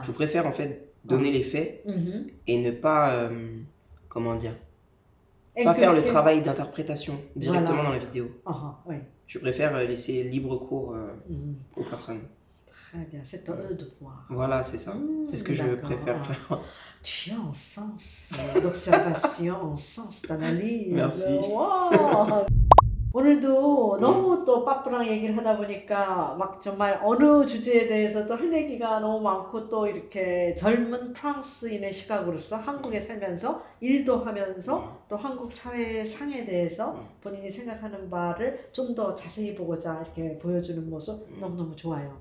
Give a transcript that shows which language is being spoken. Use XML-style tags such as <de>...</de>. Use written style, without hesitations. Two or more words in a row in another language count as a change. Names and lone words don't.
<fr>Je préfère en fait donner les faits et ne pas, comment dire, pas faire le travail d'interprétation directement dans la vidéo. Je préfère laisser libre cours aux personnes. Très bien, c'est à eux de voir. Voilà, c'est ça. C'est ce que je préfère faire. Tu as un sens d'observation, un sens d'analyse. Merci. Wow.</fr> <ko>오늘도 너무 또 빠뿌랑 얘기를 하다 보니까 막 정말 어느 주제에 대해서도 할 얘기가 너무 많고 또 이렇게 젊은 프랑스인의 시각으로서 한국에 살면서 일도 하면서 또 한국 사회의 상에 대해서 본인이 생각하는 바를 좀 더 자세히 보고자 이렇게 보여주는 모습 너무너무 좋아요.</ko>